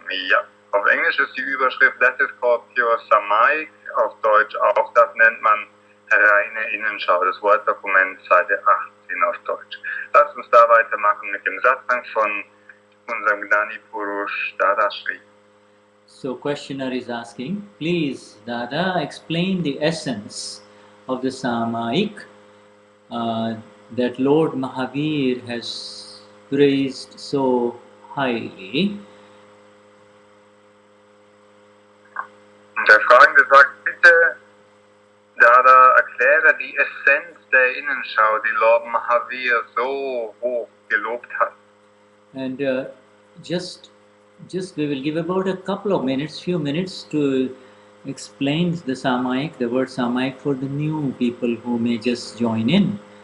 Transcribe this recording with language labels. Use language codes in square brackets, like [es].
[de] Ja, auf Englisch ist die Überschrift [en] That is called Pure Samayik, [de] auf Deutsch auch, das nennt man reine Innenschau, das Word-Dokument, Seite 18 auf Deutsch. Lasst uns da weitermachen mit dem Satsang von unserem Gnani Purush Dadashri. [en] So questioner is asking, please Dada, explain the essence of the Samayik that Lord Mahavir has praised so highly. [de] Der Fragende sagt, bitte Dada, erkläre die Essenz der Innenschau, die Lord Mahavir so hoch gelobt hat. [en] And just we will give about a couple of minutes, few minutes to explain the Samayik, the word Samayik for the new people who may just join in.